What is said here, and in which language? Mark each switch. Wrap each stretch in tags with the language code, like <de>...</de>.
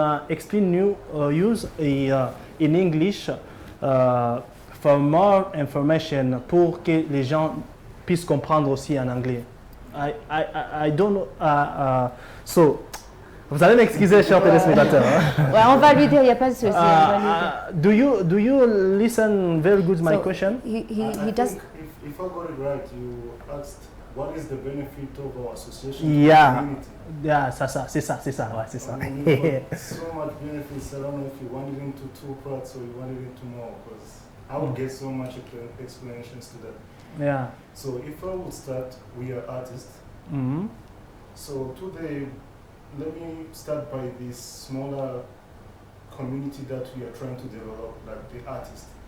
<en>Explain use in English for more information</en> <fr>pour que les gens puissent comprendre aussi en anglais.</fr> <en>I don't.</en> <fr>So, vous allez m'excuser, chers téléspectateurs. Ouais, on va lui dire, il n'y a pas de souci.</fr> <en>Do you listen very good my question? He does. If I got it right, you asked what is the benefit of our association?</en> <fr>Yeah, c'est ça, ouais, c'est ça.</fr> <en>So much benefits. I don't know if you want it into two parts or you want it into more, because I would get so much explanations to that. Yeah. So if I would start, we are artists. Mm-hmm. So today, let me start by this smaller community that we are trying to develop, like the artists.</en>